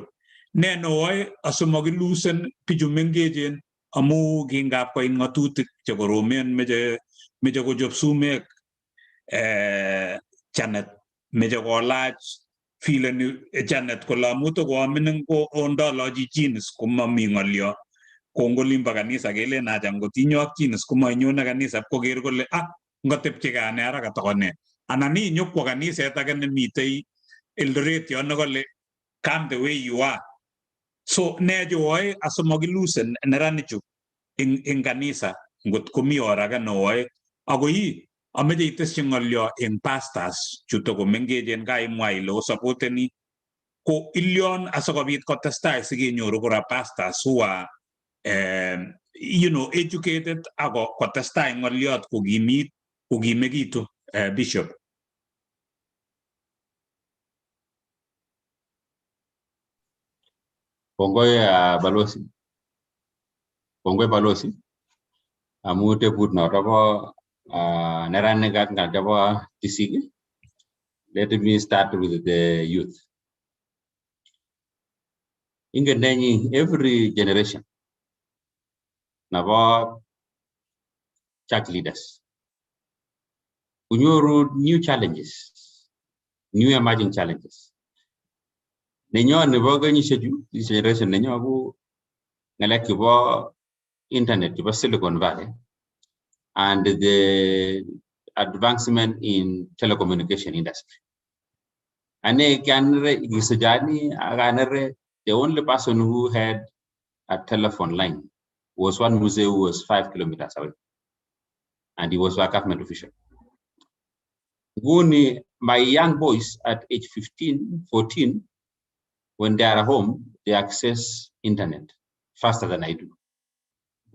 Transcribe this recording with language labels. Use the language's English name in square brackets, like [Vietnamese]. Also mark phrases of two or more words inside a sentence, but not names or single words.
[Kalenjin] Ne neoe asimakilusen bichu mengechen amu kingap koit ng'atutik chekoromen meche kochop sumek Janet, meche kolach fileni Janet kole amu tokoamining ko ondolochi jeans komami ng'olyo. Ko ngolimbo kanisa kelen acha ngotinyo ak jeans komainyone kanisa pkoker kole ngatepchigei ane ara katokone. Anan inyokwo kaniset age nemitei Eldoret yo nekole [English] come the way you are. [Kalenjin] So ne cheoe asimakilusen neranichu eng kanisa ngot komi or age neoe. Ako ameche iteschi ng'olyo eng pastors chuto komengechen kaimwa ile osupporteni ko ilyon asikobit kotestai sikenyoru kora [English] pastors who are educated [Kalenjin] ako kotestai ng'olyot kokimekitu. Bishop. Kongoi balozi amu tebut noto bo neranik ak ngal chebo tisik. [English] Let me start with the youth. [Kalenjin] Ingen nenyi [English] every generation nabo church leaders kunyoru new challenges, new emerging challenges. [Kalenjin] Nenyo nebo kenyisheju, [English] this generation [Kalenjin] nenyo ko ngalek chebo [English] internet chebo Silicon Valley and the advancement in telecommunication industry. [Kalenjin] Ane kanre isujani aganere, [English] the only person who had a telephone line was one Muse who was 5 kilometers away, and he was a government official. Guni, my young boys at age 15, 14, when they are home, they access internet faster than I do.